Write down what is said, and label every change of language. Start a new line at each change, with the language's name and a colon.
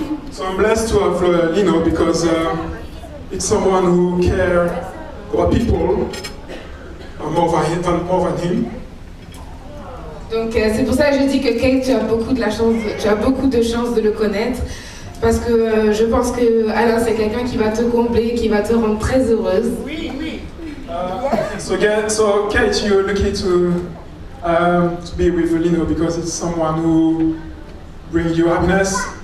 English: So I'm blessed to have Lino because it's someone who cares about people more than him.
French: Donc c'est pour ça que je dis que Kate, tu as beaucoup de chance de le connaître, parce que je pense que Alain, c'est quelqu'un qui va te combler, qui va te rendre très heureuse. Oui.
English: So Kate, you're lucky to be with Lino because it's someone who brings you happiness.